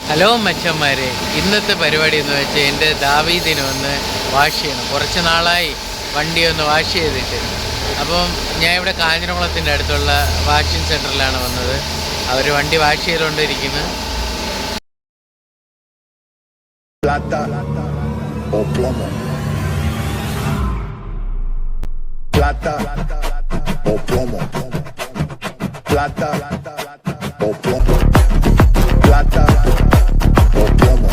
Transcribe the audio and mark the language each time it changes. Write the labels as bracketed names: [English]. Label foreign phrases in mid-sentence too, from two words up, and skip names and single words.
[Malayalam] ഹലോ മച്ചന്മാരെ, ഇന്നത്തെ പരിപാടി എന്ന് വെച്ചാൽ എൻ്റെ ദാവീദിനെ ഒന്ന് വാഷ് ചെയ്യണം. കുറച്ച് നാളായി വണ്ടി ഒന്ന് വാഷ് ചെയ്തിട്ട്. അപ്പം ഞാൻ ഇവിടെ കാഞ്ഞിരംകുളത്തിൻ്റെ അടുത്തുള്ള [English] washing center [Malayalam] വന്നത്. അവർ വണ്ടി വാഷ് ചെയ്തുകൊണ്ടിരിക്കുന്നു. [Spanish] Plata o plomo. Plata o plomo. Plata o plomo. Plata o plomo.